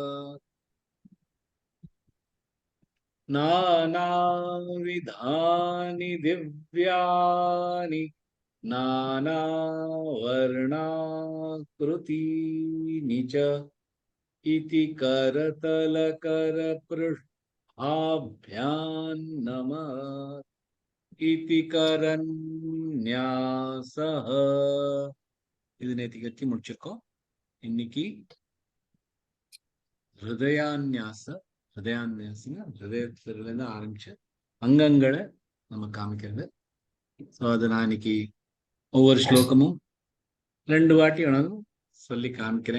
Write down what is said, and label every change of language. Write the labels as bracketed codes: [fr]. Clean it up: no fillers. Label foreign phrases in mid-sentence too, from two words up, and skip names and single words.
[sa] नानाविधानि दिव्यानि नानावर्णाकृतीनि च इति करतलकरपृष्ठाभ्यां नमः इति करन्यासः। [ta] இது நேத்திக்கு வச்சு முடிச்சிருக்கோம். இன்னைக்கு ஹிருதயான்யாசங்க ஹிருதயத்திலிருந்து ஆரம்பிச்ச அங்கங்களை நம்ம காமிக்கிறது. ஸோ அது நான் இன்னைக்கு ஒவ்வொரு ஸ்லோகமும் 2 வாட்டி வேணாலும் சொல்லி காமிக்கிறேன்.